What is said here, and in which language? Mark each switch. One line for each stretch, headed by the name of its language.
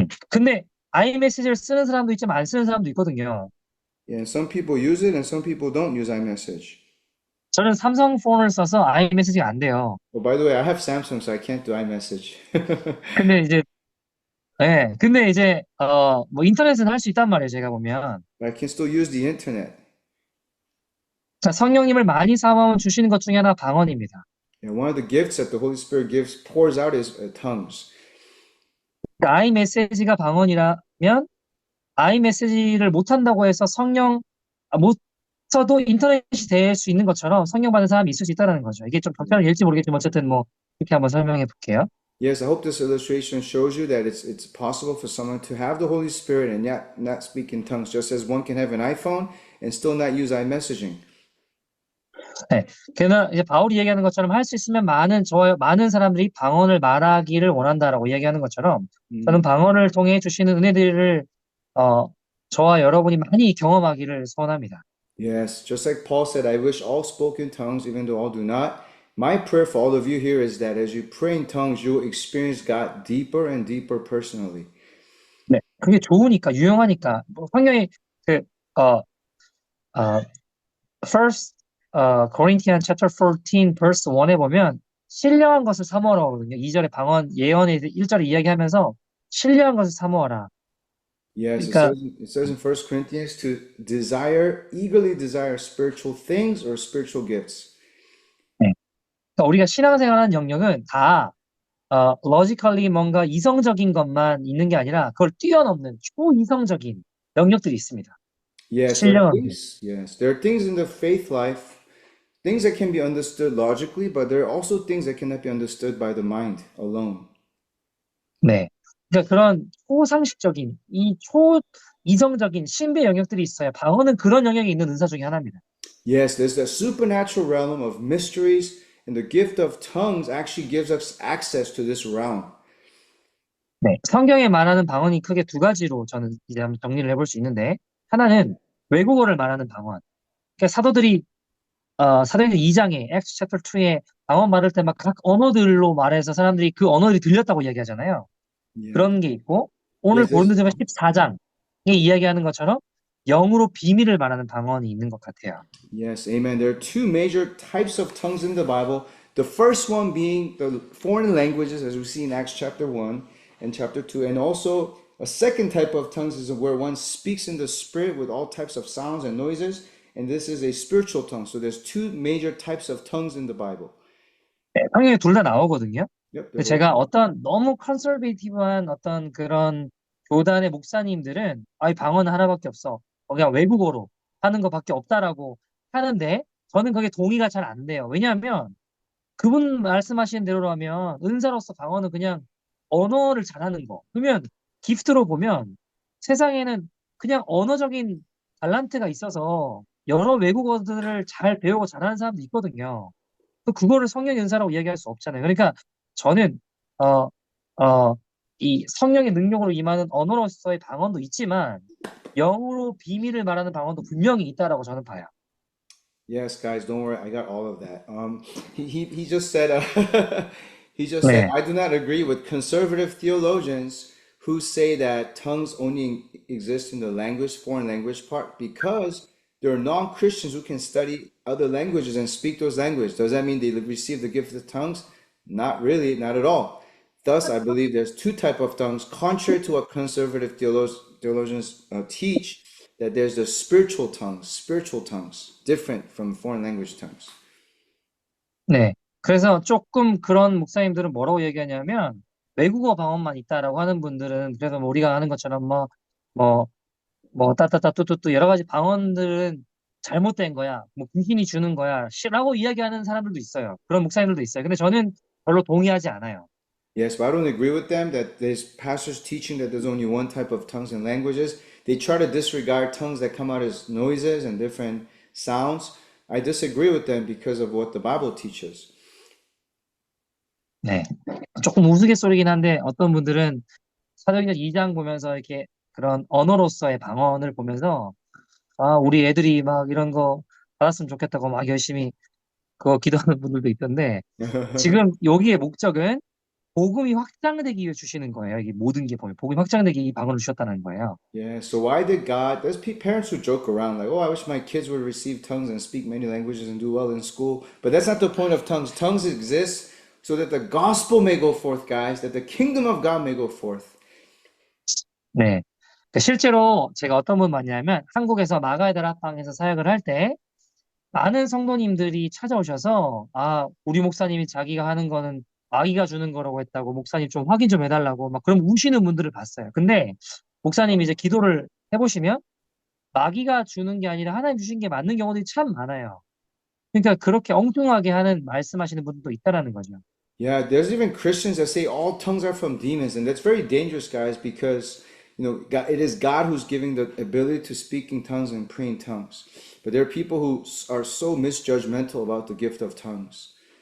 Korean: 근데 아이메시지를 쓰는 사람도 있지만 안 쓰는 사람도 있거든요.
English: Yeah, and some people use it and some people don't use iMessage.
Korean: 저는 삼성 폰을 써서 아이메시지가 안 돼요.
English: Oh, by the way, I have Samsung, so I can't do iMessage.
Korean: 근데 이제 근데 이제 뭐 인터넷은 할 수 있단 말이에요. 제가 보면.
English: But I can still use the internet.
Korean: 자, 성령님을 많이 사모하면 주시는 것 중에 하나 방언입니다.
English: And one of the gifts that the Holy Spirit gives, pours out is tongues.
Korean: 그러니까 아이메시지가 방언이라면 아이메시지를 못한다고 해서 못 써도 인터넷이 될 수 있는 것처럼 성령 받은 사람이 있을 수 있다는 거죠. 이게 좀 벽편일지 모르겠지만 어쨌든 뭐 이렇게 한번 설명해 볼게요.
English: Yes, I hope this illustration shows you that it's possible for someone to have the Holy Spirit and yet not speak in tongues, just as one can have an iPhone and still not use iMessaging.
Korean: 네. 그러나 이제 바울이 얘기하는 것처럼 할 수 있으면 많은 사람들이 방언을 말하기를 원한다라고 이야기하는 것처럼 저는 방언을 통해 주시는 은혜들을 저와 여러분이 많이 경험하기를 소원합니다.
English: Yes, just like Paul said, I wish all spoke in tongues, even though all do not. My prayer for all of you here is that as you pray in tongues, you will experience God deeper and deeper personally.
Korean: 네, 그게 좋으니까 유용하니까 뭐 성경에 그
English: First Corinthians chapter 14 verse 1
Korean: 에 보면 신령한 것을 사모하라고 하거든요. 2절에 방언 예언에 1절에 이야기하면서 신령한 것을 사모하라.
English: Yes,
Korean: 그러니까
English: it says in First Corinthians to desire, eagerly desire spiritual things or spiritual gifts.
Korean: 네. 그러니까 우리가 신앙생활하는 영역은 다 logically 뭔가 이성적인 것만 있는 게 아니라 그걸 뛰어넘는 초이성적인 영역들이 있습니다.
English: Yes,
Korean: 신령한 것.
English: there are things in the faith life, things that can be understood logically, but there are also things that cannot be understood by the mind alone.
Korean: 네. 그러니까 그런 초상식적인 이 초이성적인 신비의 영역들이 있어요. 방언은 그런 영역에 있는 은사 중에 하나입니다.
English: Yes, there's the supernatural realm of mysteries, and the gift of tongues actually gives us access to this realm.
Korean: 네. 성경에 말하는 방언이 크게 두 가지로 저는 이제 한번 정리를 해볼 수 있는데 하나는 외국어를 말하는 방언. 그러니까 사도행전 2장에
English: Acts chapter 2
Korean: 에 방언 말할 때 막 각 언어들로 말해서 사람들이 그 언어들이 들렸다고 이야기하잖아요. 그런 게 있고 오늘 고린도전서 14장에 이야기하는 것처럼 영으로 비밀을 말하는 방언이 있는 것 같아요.
English: Yes, amen. There are two major types of tongues in the Bible. The first one being the foreign languages, as we see in Acts chapter 1 and chapter 2. And also, a second type of tongues is where one speaks in the spirit with all types of sounds and noises. And this is a spiritual tongue. So there's two major types of tongues in the Bible.
Korean: 네, 성경에 둘 다 나오거든요.
English: Yep,
Korean: 근데 제가 어떤 너무 컨설베이티브한 어떤 그런 교단의 목사님들은 이 방언은 하나밖에 없어. 그냥 외국어로 하는 것밖에 없다라고 하는데 저는 그게 동의가 잘 안 돼요. 왜냐하면 그분 말씀하시는 대로라면 은사로서 방언은 그냥 언어를 잘하는 거. 그러면 기프트로 보면 세상에는 그냥 언어적인 달란트가 있어서 여러 외국어들을 잘 배우고 잘하는 사람도 있거든요. 그거를 성령 은사라고 이야기할 수 없잖아요. 그러니까 저는 어, 어, 이 성령의 능력으로 임하는 언어로서의 방언도 있지만 영으로 비밀을 말하는 방언도 분명히 있다라고 저는 봐요.
English: Yes, guys, don't worry. I got all of that. He just said, he just said, I do not agree with conservative theologians who say that tongues only exist in the language, foreign language part, because there are non-Christians who can study other languages and speak those languages. Does that mean they receive the gift of tongues? Not really, not at all. Thus, I believe there's two type of tongues, contrary to what conservative theologians teach, that there's the spiritual tongues, different from foreign language tongues.
Korean: 네. 그래서 조금 그런 목사님들은 뭐라고 얘기하냐면 외국어 방언만 있다라고 하는 분들은 그래서 뭐 우리가 아는 것처럼 뭐, 따따따 뚜뚜뚜 여러 가지 방언들은 잘못된 거야. 뭐 귀신이 주는 거야. 라고 이야기하는 사람들도 있어요. 그런 목사님들도 있어요. 근데 저는 별로 동의하지 않아요.
English: Yes, but I don't agree with them that there's pastors teaching that there's only one type of tongues and languages. They try to disregard tongues that come out as noises and different sounds. I disagree with them because of what the Bible teaches.
Korean: 네. 조금 우스갯소리긴 한데 어떤 분들은 사도행전 2장 보면서 이렇게 그런 언어로서의 방언을 보면서 아, 우리 애들이 막 이런 거 받았으면 좋겠다고 막 열심히 그거 기도하는 분들도 있던데 지금 여기의 목적은 복음이 확장되기 위해 주시는 거예요. 이게 모든 게 보면 복음이 확장되기 위해 이 방언을 주셨다는 거예요.
English: Yeah, so why did God, there's parents who joke around like, oh, I wish my kids would receive tongues and speak many languages and do well in school. But that's not the point of tongues. Tongues exist so that the gospel may go forth, guys, that the kingdom of God may go forth.
Korean: 네. 그러니까 실제로 제가 어떤 분 봤냐면 한국에서 마가의달 합방에서 사역을 할 때 많은 성도님들이 찾아오셔서 아, 우리 목사님이 자기가 하는 거는 마귀가 주는 거라고 했다고 목사님 좀 확인 좀 해달라고 막 그럼 우시는 분들을 봤어요. 근데 목사님이 이제 기도를 해보시면 마귀가 주는 게 아니라 하나님 주신 게 맞는 경우들이 참 많아요. 그러니까 그렇게 엉뚱하게 하는 말씀하시는 분들도 있다라는 거죠.
English: Yeah, there's even Christians that say all tongues are from demons, and that's very dangerous, guys, because God, it is God who's giving the ability to speak in tongues and pray in tongues. But there are people who are so misjudgmental about the gift of tongues.